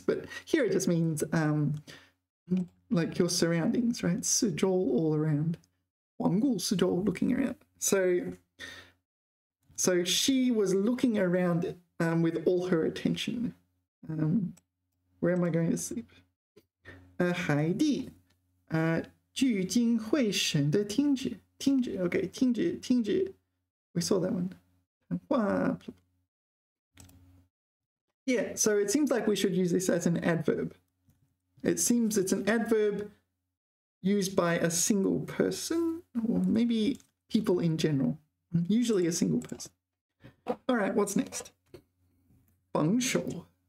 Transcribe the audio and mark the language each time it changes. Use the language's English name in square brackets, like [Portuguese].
[English] But here it just means like your surroundings, right? 四周 all around. 环顾四周 looking around. So she was looking around with all her attention. Where am I going to sleep? [Chinese] 海蒂聚精会神的听着 [English] okay, 听着 we saw that one. Yeah, so it seems like we should use this as an adverb. It seems it's an adverb used by a single person, or maybe people in general, usually a single person. All right, what's next? 防守.